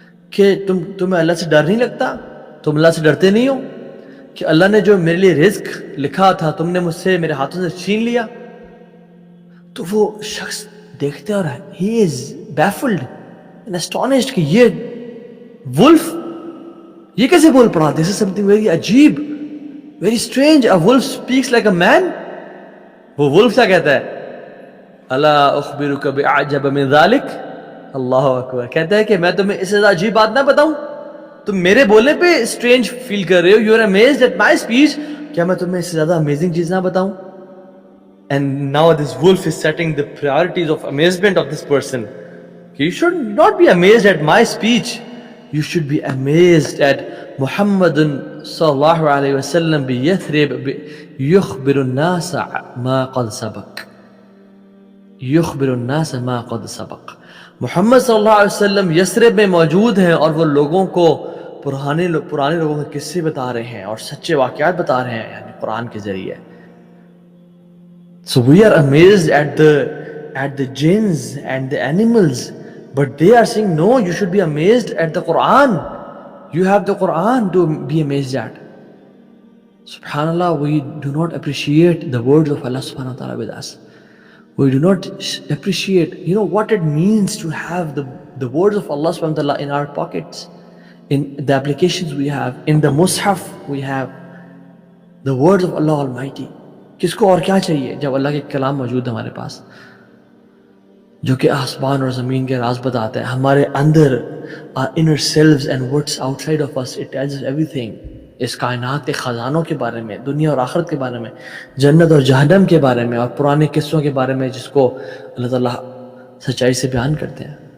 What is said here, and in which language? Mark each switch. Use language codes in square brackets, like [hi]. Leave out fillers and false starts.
[ur] کہ تمہیں اللہ سے ڈر نہیں لگتا, تم اللہ سے ڈرتے نہیں ہو کہ اللہ نے جو میرے لیے رزق لکھا تھا تم نے مجھ سے میرے ہاتھوں سے چھین لیا. تو وہ شخص دیکھتے اور [en] he is baffled and astonished [ur] کہ یہ ولف یہ کیسے بول پڑا. [en] This is something very [ur] عجیب, [en] very strange. A wolf speaks like a man. [ur] وہ ولف کیا کہتا ہے [ar] الا اخبرک باعجب من ذلک. [ur] اللہ اکبر. کہتا ہے کہ میں تمہیں اس سے زیادہ عجیب بات نہ بتاؤں, تم میرے بولنے پہ اسٹرینج فیل کر رہے ہو. [en] You are amazed at my speech. [ur] کیا میں تمہیں اس سے زیادہ امیزنگ چیز نہ بتاؤں. [en] And now this wolf is setting the priorities of amazement of this person. You should not be amazed at my speech. You should be amazed at Muhammad صلی اللہ علیہ وسلم [ar] بِيَثْرِبْ يُخْبِرُ النَّاسَ مَا قَدْ سَبَقَ. يُخْبِرُ النَّاسَ مَا قَدْ سَبَقَ. [ur] محمد صلی اللہ علیہ وسلم یثرب میں موجود ہیں اور وہ لوگوں کو پرانے لوگوں کے قصے بتا رہے ہیں اور سچے واقعات بتا رہے ہیں یعنی قرآن کے ذریعے. [en] So we are amazed at the jinns and the animals, but they are saying no, you should be amazed at the Quran. You have the Quran to be amazed at. Subhanallah, we do not appreciate the words of Allah subhanahu wa ta'ala with us. We do not appreciate what it means to have the words of Allah subhanahu wa ta'ala in our pockets, in the applications we have, in the mushaf we have the words of Allah Almighty. [ur] کس کو اور کیا چاہیے جب اللہ کے کلام موجود ہے ہمارے پاس جو کہ آسمان اور زمین کے راز بتاتے ہیں. ہمارے اندر [en] our inner selves and what's outside of us, it tells us everything. [ur] اس کائنات کے خزانوں کے بارے میں, دنیا اور آخرت کے بارے میں, جنت اور جہنم کے بارے میں اور پرانے قصوں کے بارے میں جس کو اللہ تعالیٰ سچائی سے بیان کرتے ہیں.